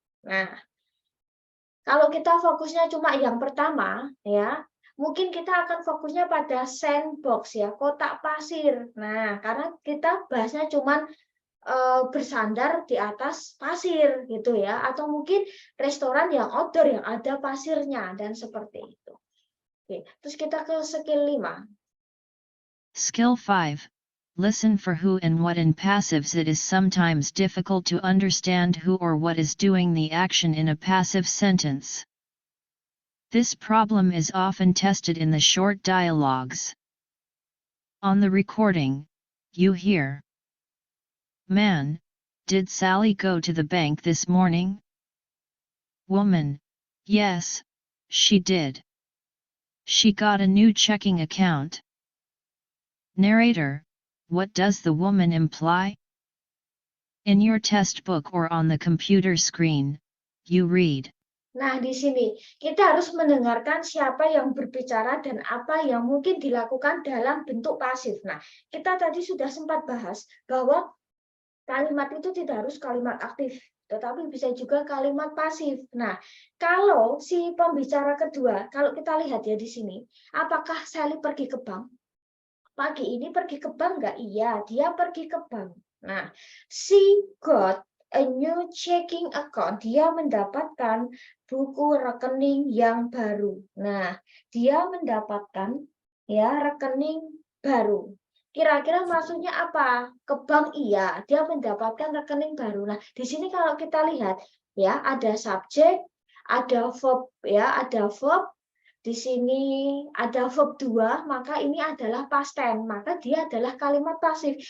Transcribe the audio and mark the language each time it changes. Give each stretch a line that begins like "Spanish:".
Indonesian: Nah, kalau kita fokusnya cuma yang pertama ya, mungkin kita akan fokusnya pada sandbox ya, kotak pasir. Nah, karena kita bahasnya cuma bersandar di atas pasir gitu ya, atau mungkin restoran yang outdoor yang ada pasirnya dan seperti itu. Oke, terus kita ke skill 5.
English: Skill 5. Listen for who and what in passives. It is sometimes difficult to understand who or what is doing the action in a passive sentence. This problem is often tested in the short dialogues. On the recording, you hear, Man, did Sally go to the bank this morning? Woman, yes, she did. She got a new checking account. Narrator, what does the woman imply? In your test book or on the computer screen, you read.
Indonesian: Nah, di sini kita harus mendengarkan siapa yang berbicara dan apa yang mungkin dilakukan dalam bentuk pasif. Nah, kita tadi sudah sempat bahas bahwa kalimat itu tidak harus kalimat aktif, tetapi bisa juga kalimat pasif. Nah, kalau si pembicara kedua, kalau kita lihat ya di sini, apakah Sally pergi ke bank? Pagi ini pergi ke bank nggak? Iya, dia pergi ke bank.
English: Nah, she got a new checking account.
Indonesian: Dia mendapatkan buku rekening yang baru. Nah, dia mendapatkan ya rekening baru. Kira-kira maksudnya apa? Ke bank iya, dia mendapatkan rekening baru. Nah, di sini kalau kita lihat ya ada subjek, ada verb ya, ada verb, di sini ada verb 2, maka ini adalah past tense, maka dia adalah kalimat pasif.